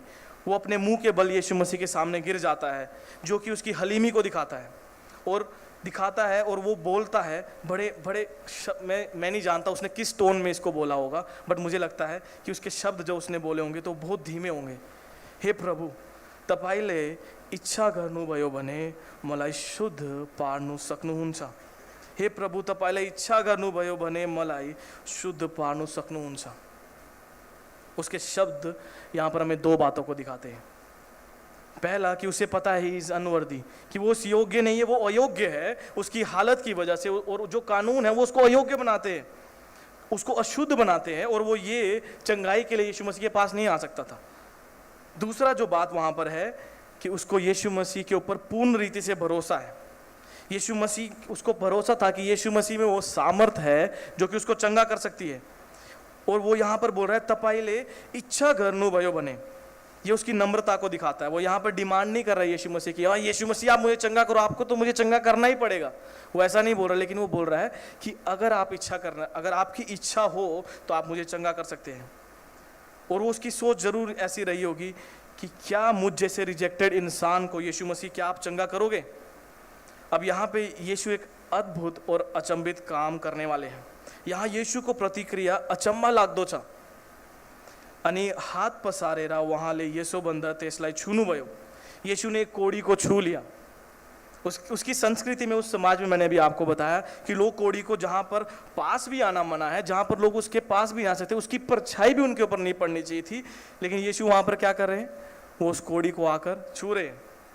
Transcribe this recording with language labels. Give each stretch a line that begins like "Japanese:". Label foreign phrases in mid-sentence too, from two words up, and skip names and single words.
Hindi: वो अपने मुंह के बल यीशु मसीह के सामने गिर जाता है, जो कि उसकी हलीमी को दिखाता है और वो बोलता है बड़े बड़े मैं नहीं जानता उसने किस टोन में इसको बोला होगा, बट मुझे लगता है कि उसके शब्द जो उसने बोले होंगे तो बहुत धीमे होंगे।
Nepali: हे प्रभु, तपाईले इच्छा गर्नुभयो भने मलाई शुद्ध पार्नु सक्नुहुन्छ। हे प्रभु, तपाईले इच्छा गर्नुभयो भने मलाई शुद्ध पार्नु सक्नुहुन्छ।
Hindi: उसके शब्द यहाँ पर हमें दो बातों को दिखाते हैं। पहला कि उसे पता है
English: is unworthy,
Hindi: कि वो उस योग्य नहीं है, वो अयोग्य है उसकी हालत की वजह से, और जो कानून है वो उसको अयोग्य बनाते हैं, उसको अशुद्ध बनाते हैं, और वो ये चंगाई के लिए यीशु मसीह के पास नहीं आ सकता था। दूसरा जो बात वहां पर है कि उसको यीशु मसीह के ऊपर पूर्ण रीति से भरोसा है। यीशु मसीह, उसको भरोसा था कि यीशु मसीह में वो सामर्थ है जो कि उसको चंगा कर सकती है। और वो यहाँ पर बोल रहा है
Nepali: तपाईले इच्छा गर्नुभयो भने,
Hindi: ये उसकी नम्रता को दिखाता है। वो यहाँ पर डिमांड नहीं कर रहा है यीशु मसीह की, हाँ यीशु मसीह आप मुझे चंगा करो, आपको तो मुझे चंगा करना ही पड़ेगा, वो ऐसा नहीं बोल रहा। लेकिन वो बोल रहा है कि अगर आपकी इच्छा हो तो आप मुझे चंगा कर सकते हैं। और वो उसकी सोच जरूर ऐसी रही होगी कि क्या मुझ जैसे रिजेक्टेड इंसान को यीशु मसीह, क्या आप चंगा करोगे? अब यहाँ पे यीशु एक अद्भुत और अचंभित काम करने वाले हैं।
Nepali: यहाँ यीशु को प्रतिक्रिया अचम्मा लाग्दो छ। अनि हाथ पसारेर उहाँले यसोभन्दा त्यसलाई छुनुभयो।
Hindi: यीशु ने कोड़ी को छू लिया। उसकी संस्कृति में, उस समाज में, मैंने भी आपको बताया कि लोग कोड़ी को, जहाँ पर पास भी आना मना है, जहाँ पर लोग उसके पास भी आ सकते, उसकी परछाई भी उनके ऊपर नहीं पड़नी चाहिए थी, लेकिन यीशु वहाँ पर क्या कर रहे हैं, वो उस कोड़ी को आकर छू रहे हैं।